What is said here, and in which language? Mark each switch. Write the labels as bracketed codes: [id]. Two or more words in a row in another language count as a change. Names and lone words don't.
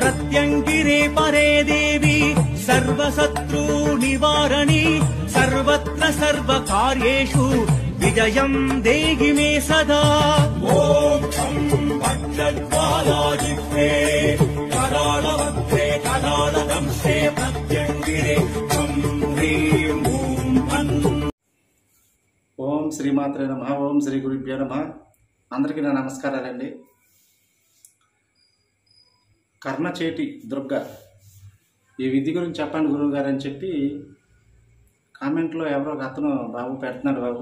[sa] प्रत्यङ्गिरे परे देवी सर्वशत्रु निवारणी सर्वत्र सर्वकार्येषु विजयं देहि मे सदा। ॐ शं वज्रज्वालाजिह्वे करालवक्त्रे करालदंशे प्रत्यङ्गिरे शं ह्रीं ॐ फन्। ఓం శ్రీమాత్రే నమః. ఓం శ్రీ గురుభ్యో నమః. [te] అందరికీ నా నమస్కారాలండి. కర్ణచేటి దుర్గ ఈ విద్య గురించి చెప్పండి గురువు గారు అని చెప్పి కామెంట్లో ఎవరో ఒక అతను బాబు పెడుతున్నాడు బాబు.